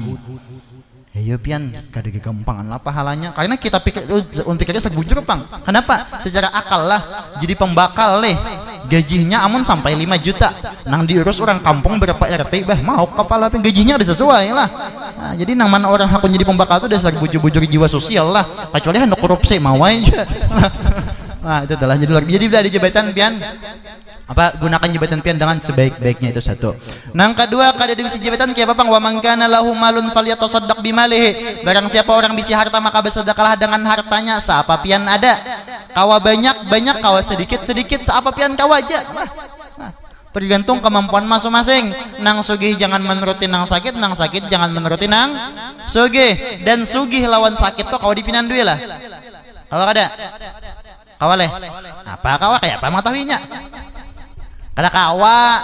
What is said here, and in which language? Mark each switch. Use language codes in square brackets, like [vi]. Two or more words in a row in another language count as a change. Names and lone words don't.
[bjn] Ayo pian kada gampangan lah pahalanya karena kita pikirnya sebujur pang kenapa secara akal lah jadi pembakal leh gajinya amun sampai 5 juta nang diurus orang kampung berapa RT bah mau kepala gajinya ada sesuai lah nah, jadi nang mana orang hakun jadi pembakal itu dasar bujur-bujur jiwa sosial lah kecuali hendak korupsi mau aja nah itu adalah jadi ada jabatan pian apa gunakan jabatan pian dengan sebaik-baiknya itu satu. Nang kedua kada ada bisi jabatan kayak apa [ar] وَمَنْ كَانَ لَهُ مَالٌ فَلْيَتَصَدَّقْ بِمَالِهِ [bjn] barang siapa orang bisi harta maka bersedekahlah dengan hartanya seapa pian ada kawa banyak kawa sedikit seapa pian kawa aja nah, tergantung kemampuan masing-masing nang sugih jangan menuruti nang sakit jangan menuruti nang sugih dan sugih lawan sakit tuh kawa dipinan duit lah kawa kada kawa leh apa kawa kayak apa mengetahuinya kada kawa